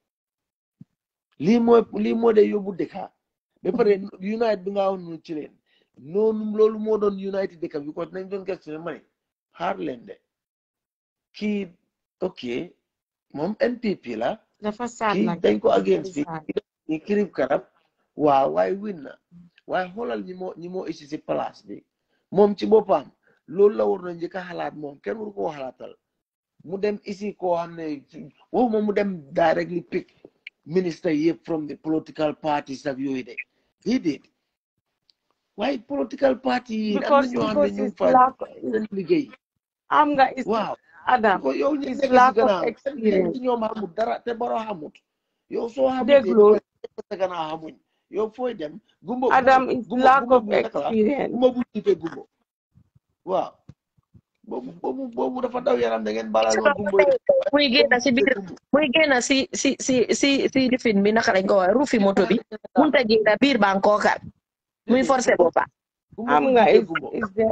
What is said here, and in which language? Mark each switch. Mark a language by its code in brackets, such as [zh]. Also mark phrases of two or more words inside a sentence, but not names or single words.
[wo] lii moo de yóbbu dëkka ba pare unite bi nga wax noonu ci leen noonu loolu moo doon unite dëkk bi ko nañ doon gëstu ne ma ne xaar leen de kii ok moom NPP la dafa saat kii nag dañ ko against fi ñi kirib karab waaw waaye win na waaye xoolal ñi moo isi si place bi moom ci boppam loolu la war na njëkk a xalaat moom kenn waru koo xalaatal mu dem isi koo xam ne waxuma mu dem [en] directly pick minister yëpp from the political parties [wo] ak yooyu de [en] he did [wo] waaye [en] political party [wo] yi am na ñoo xam ne ñu fa seen liggéey am nga waaw Adam ko yow ñu nekk lack ci of gannaaw experience ñoom xamut dara te baro xamut yow soo déglu xamutee gannaaw xamuñ yow fooy dem gumbo [en] Adam is lack of experience [wo] gumbo bu jiite gumbo waaw boobu dafa daw yaram da ngeen balal ma gumbo muy génn si biir muy génn si lifin bi naka lañ ko wax ruufi moto bi munta génn biir baa koo kar muy forcé boppa am nga is de